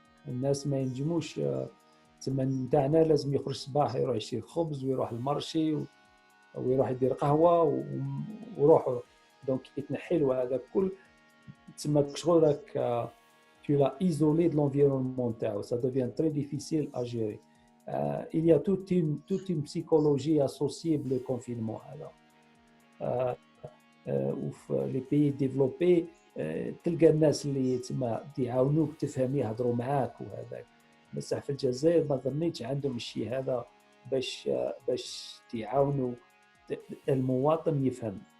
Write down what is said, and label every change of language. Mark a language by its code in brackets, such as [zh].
[ar] الناس ما ينجموش تسمى نتاعنا لازم يخرج الصباح يروح يشري خبز ويروح المارشي ويروح يدير قهوه ويروح دونك يتنحل وهذا كل تسمى شغل راك [fr] tu l'as isolé de l'environnement [ar] تاعو. [fr] ça devient très difficile à gérer. Il y a toute une psychologie associée au confinement [ar] هذا. وفي لي بيي ديفلوبي تلقى الناس اللي تسمى يعاونوك تفهم يهضروا معاك وهذاك. بس في الجزائر ما ظنيتش عندهم الشيء هذا باش يعاونوا المواطن يفهم.